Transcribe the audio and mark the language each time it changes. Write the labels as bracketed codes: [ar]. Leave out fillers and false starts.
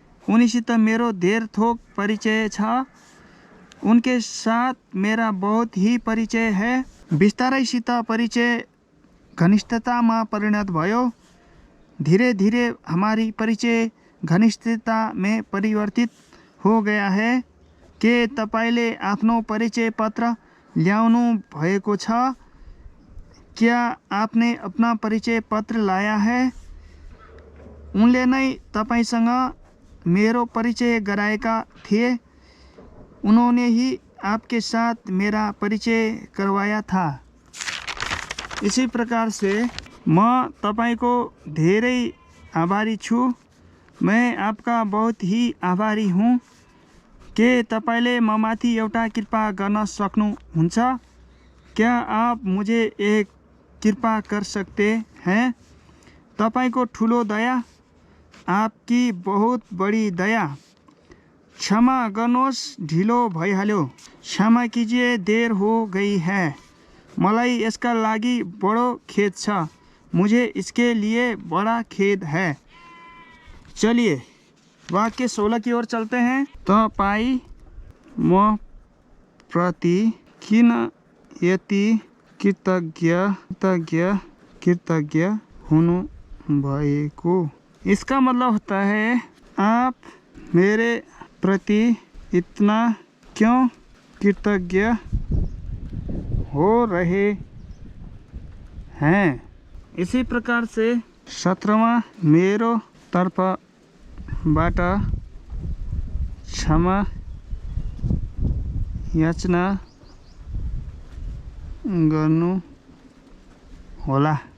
[ne] उनीसित मेरो धेर थोक परिचय छ। [hi] उनके साथ मेरा बहुत ही परिचय है। [ne] बिस्तारैसित परिचय घनिष्ठतामा परिणत भयो। [hi] धीरे धीरे हमारी परिचय घनिष्ठता में परिवर्तित हो गया है। [ne] के तपाईले आफ्नो परिचय पत्र ल्याउनु भएको छ? [hi] क्या आपने अपना परिचय पत्र लाया है? [ne] उनले नै तपाईसँग मेरो परिचय गराएका थिए। [hi] उन्होंने ही आपके साथ मेरा परिचय करवाया था। इसी प्रकार से [ne] म तपाईको धेरै आभारी छु। [hi] मैं आपका बहुत ही आभारी हूँ। [ne] के तपाईले ममाथि एउटा कृपा गर्न सक्नुहुन्छ? [hi] क्या आप मुझे एक कृपा कर सकते हैं? [ne] तपाईको ठुलो दया, [hi] आपकी बहुत बड़ी दया। [ne] क्षमा गर्नुहोस्, ढिलो भइहाल्यो। [hi] क्षमा कीजिए, देर हो गई है। [ne] मलाई यसका लागि बडो खेद छ। [hi] मुझे इसके लिए बड़ा खेद है। चलिए वाक्य 16 की ओर चलते हैं। [ne] तपाई म प्रति किन यति कृतज्ञ हुनु भएको? [hi] इसका मतलब होता है आप मेरे प्रति इतना क्यों कृतज्ञ हो रहे हैं। इसी प्रकार से 17वां [ne] मेरो तर्फबाट क्षमा याचना गर्नु होला।